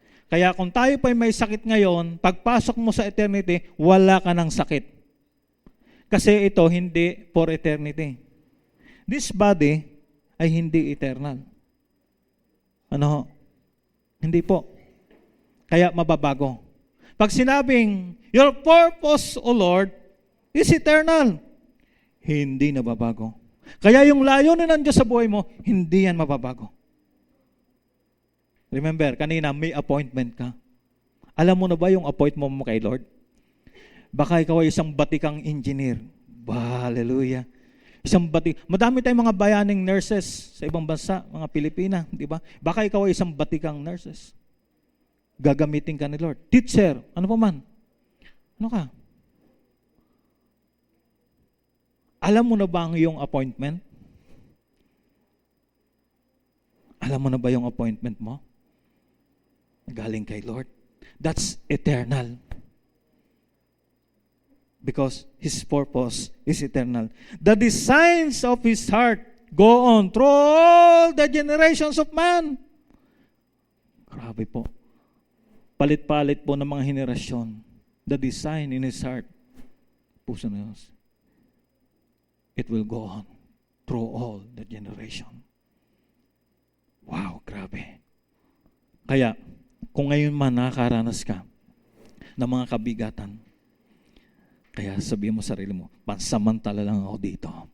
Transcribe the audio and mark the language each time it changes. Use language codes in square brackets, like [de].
[tl] Kaya kung tayo pa may sakit ngayon, pagpasok mo sa eternity, wala ka ng sakit. Kasi ito hindi for eternity. [en] This body [tl] ay hindi eternal. Ano ho? Hindi po. Kaya mababago. Pag sinabing, [en] your purpose, O Lord, is eternal. [tl] Hindi nababago. Kaya yung layunin ng Diyos sa buhay mo, hindi yan mababago. Remember, kanina may appointment ka. Alam mo na ba yung appointment mo kay Lord? Baka ikaw ay isang batikang engineer. Hallelujah. Isang madami tayong mga bayaning nurses sa ibang bansa, mga Pilipina, di ba? Baka ikaw ay isang batikang nurses. Gagamitin ka ni Lord. Teacher, ano pa man? Ano ka? Alam mo na ba ang iyong appointment? Alam mo na ba yung appointment mo? Galing kay Lord. [en] That's eternal. Because His purpose is eternal. The designs of His heart go on through all the generations of man. [tl] Grabe po. Palit-palit po ng mga henerasyon. [en] The design in His heart. [tl] Puso na Diyos. [en] It will go on through all the generation. [tl] Wow, grabe. Kaya, kung ngayon man nakakaranas ka ng mga kabigatan, kaya sabihin mo sa sarili mo, pansamantala lang ako dito.